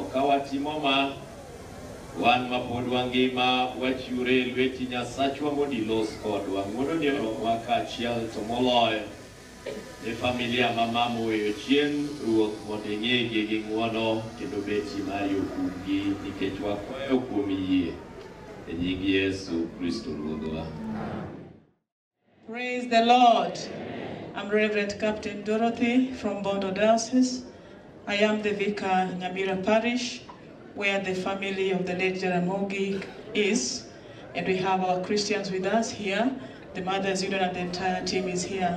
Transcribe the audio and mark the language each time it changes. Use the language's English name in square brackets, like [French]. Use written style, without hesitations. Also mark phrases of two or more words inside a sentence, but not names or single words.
[Luo (Kenya and Tanzania)] Ka watimo ma, wan mapod wangima wachiure lweti Nyasachwa mondo ilos kodwa mondo ni wakachiel to moloyo ne familia mama moweyo chien ruoth mondo ing'egi gi ng'uono kendo beti mari okumgi nikech wakwayo kuom yie e nying Yesu Kristo Ruodhwa. [English] Praise the Lord. I'm Reverend Captain Dorothy from Bondo Diocese. I am the vicar in Nyamira Parish, where the family of the late Jaramogi is. And we have our Christians with us here. The Mothers Union and the entire team is here.